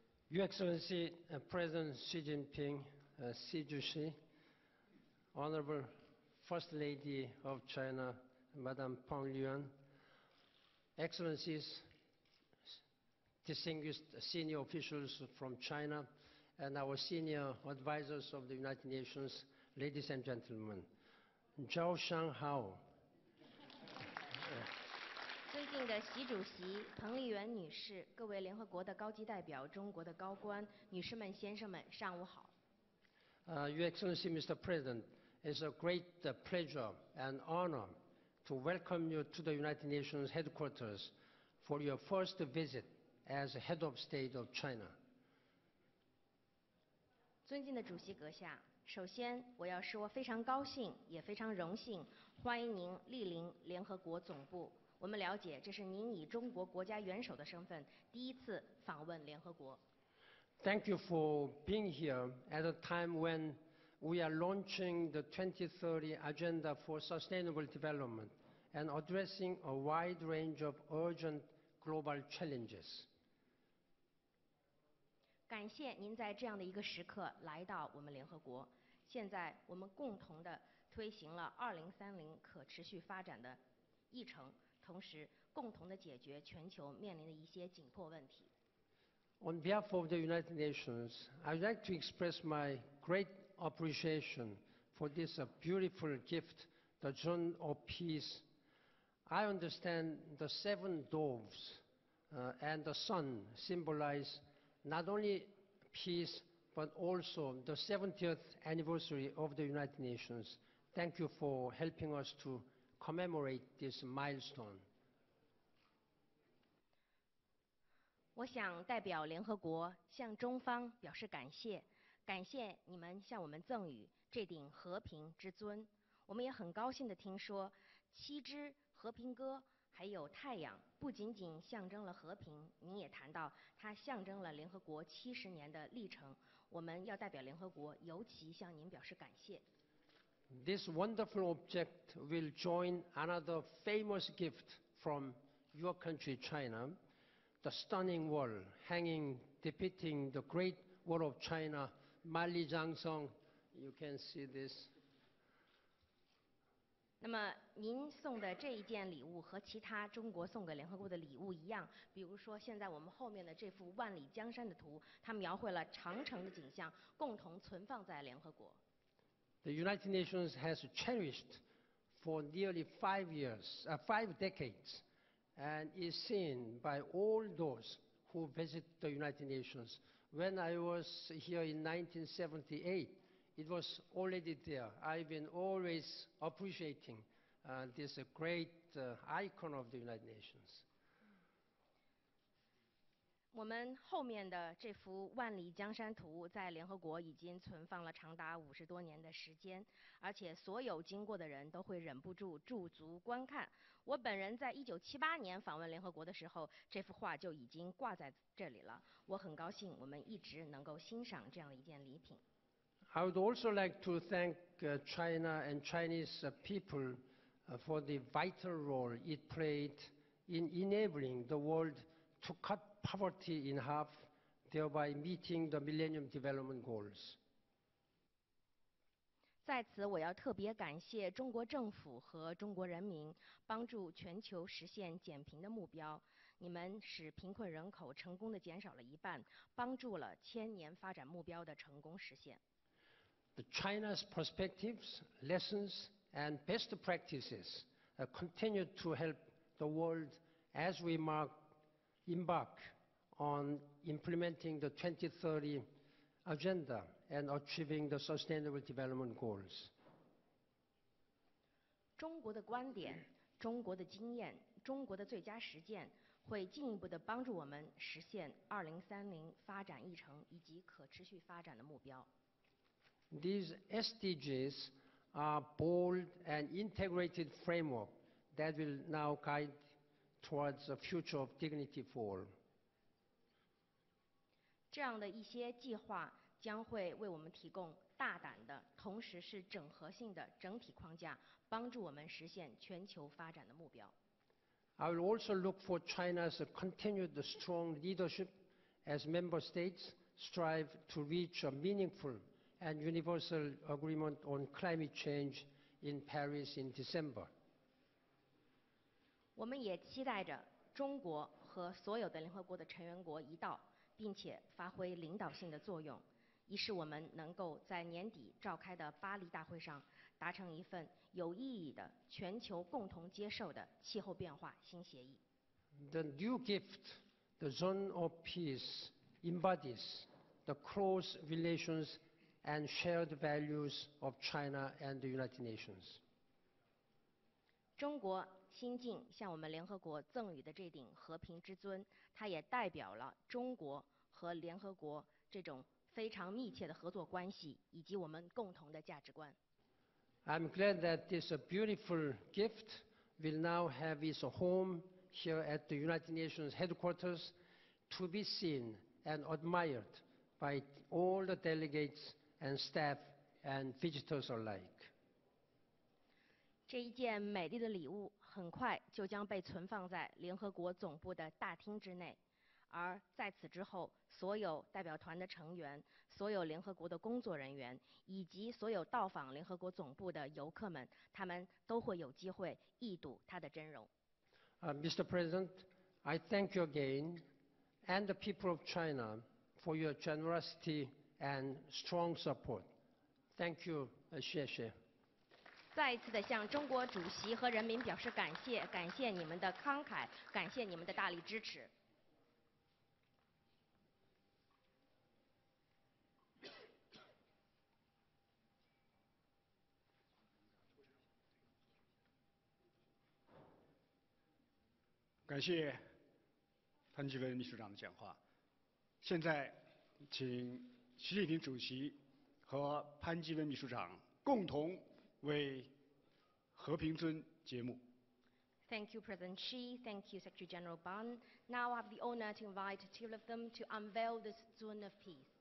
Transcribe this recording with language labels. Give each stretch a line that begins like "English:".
English: Your Excellency, President Xi Jinping, Xi Jushi, Honorable First Lady of China, Madame Peng Liyuan, Excellencies, distinguished senior officials from China, and our senior advisors of the United Nations, ladies and gentlemen.
Chinese: Zhao Shanghao. 尊敬的习主席、彭丽媛女士、各位联合国的高级代表、中国的高官、女士们、先生们，上午好。
English: Your Excellency, Mr. President, it's a great pleasure and honor to welcome you to the United Nations headquarters for your first visit as head of state of China.
Chinese: 尊敬的主席阁下，首先我要说非常高兴，也非常荣幸，欢迎您莅临联合国总部。我们了解，这是您以中国国家元首的身份第一次访问联合国。
English: Thank you for being here at a time when we are launching the 2030 Agenda for Sustainable Development and addressing a wide range of urgent global challenges.
Chinese: 感谢您在这样的一个时刻来到我们联合国。现在我们共同的推行了2030可持续发展的议程，同时共同的解决全球面临的一些紧迫问题。
English: On behalf of the United Nations, I'd like to express my great appreciation for this beautiful gift, the Zone of Peace. I understand the 7 doves and the sun symbolize not only peace, but also the 70th anniversary of the United Nations. Thank you for helping us to commemorate this milestone.
Chinese: 我想代表联合国向中方表示感谢，感谢你们向我们赠予这顶和平之尊。我们也很高兴地听说，7支和平鸽还有太阳，不仅仅象征了和平，您也谈到它象征了联合国70年的历程。我们要代表联合国尤其向您表示感谢。
English: This wonderful object will join another famous gift from your country, China, the stunning wall hanging depicting the Great Wall of China, Mali Jiangsong. You can see this.
Chinese: 那么您送的这一件礼物和其他中国送给联合国的礼物一样，比如说现在我们后面的这幅万里江山的图，它描绘了长城的景象，共同存放在联合国。
English: The United Nations has cherished for nearly 5 decades, and is seen by all those who visit the United Nations. When I was here in 1978, it was already there. I've been always appreciating this great icon of the United Nations.
Chinese: 我们后面的这幅万里江山图在联合国已经存放了长达50多年的时间，而且所有经过的人都会忍不住驻足观看。我本人在1978年访问联合国的时候，这幅画就已经挂在这里了。我很高兴我们一直能够欣赏这样的一件礼品。
English: I would also like to thank China and Chinese people for the vital role it played in enabling the world to cut poverty in half, thereby meeting the Millennium Development Goals.
Chinese: 在此，我要特别感谢中国政府和中国人民，帮助全球实现减贫的目标。你们使贫困人口成功地减少了一半，帮助了千年发展目标的成功实现。
English: China's perspectives, lessons, and best practices continue to help the world as we embark on implementing the 2030 agenda and achieving the Sustainable Development Goals.
Chinese: 中国的观点、中国的经验、中国的最佳实践，会进一步地帮助我们实现2030发展议程以及可持续发展的目标。
English: These SDGs are bold and integrated framework that will now guide towards a future of dignity for all.
Chinese: 这样的一些计划将会为我们提供大胆的，同时是整合性的整体框架，帮助我们实现全球发展的目标。
English: I will also look for China's continued strong leadership as member states strive to reach a meaningful and universal agreement on climate change in Paris in December.
Chinese: 我们也期待着中国和所有的联合国的成员国一道，并且发挥领导性的作用，以使我们能够在年底召开的巴黎大会上达成一份有意义的全球共同接受的气候变化新协议。
English: The new gift, the Zone of Peace, embodies the close relations and shared values of China and the United Nations.
Chinese: 中国新近向我们联合国赠予的这顶和平之尊，它也代表了中国和联合国这种非常密切的合作关系，以及我们共同的价值观。
English: I'm glad that this beautiful gift will now have its home here at the United Nations headquarters to be seen and admired by all the delegates and staff and visitors alike.
Chinese: 这一件美丽的礼物很快就将被存放在联合国总部的大厅之内，而在此之后，所有代表团的成员、所有联合国的工作人员以及所有到访联合国总部的游客们，他们都会有机会一睹它的真容。
English: Mr. President, I thank you again and the people of China for your generosity and strong support. Thank you,
Chinese: 谢谢。再一次的向中国主席和人民表示感谢，感谢你们的慷慨，感谢你们的大力支持。感谢潘基文秘书长的讲话。现在，请习近平主席和潘基文秘书长共同为和平尊揭幕。
English: Thank you, President Xi. Thank you, Secretary General Ban. Now I have the honor to invite two of them to unveil this Zone of Peace.